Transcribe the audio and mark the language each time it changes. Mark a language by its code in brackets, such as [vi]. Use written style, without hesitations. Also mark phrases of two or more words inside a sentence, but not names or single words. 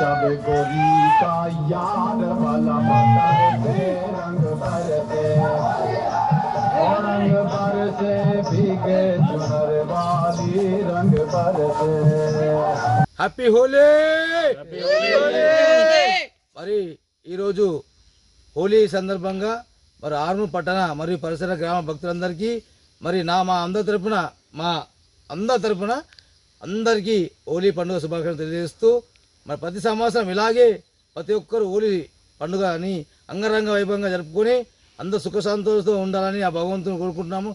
[hi] गोरी का यार वाला बरसे रंग बरसे रंग बरसे भीगे चुनर वाली रंग बरसे [en] Happy Holi [te] మరి ఈరోజు హోలీ సందర్భంగా మరి ఆర్మూర్ పట్టణ మరియు పరిసర గ్రామ భక్తులందరికీ మరి మా అందరి తరపున అందరికీ హోలీ పండుగ శుభాకాంక్షలు తెలియజేస్తూ మరి ప్రతి సంవత్సరం ఇలాగే ప్రతి ఒక్కరు హోలీ పండుగ అని అంగరంగ వైభవంగా జరుపుకొని అందరూ సుఖ సంతోషంతో ఉండాలని ఆ భగవంతుని కోరుకుంటున్నాము.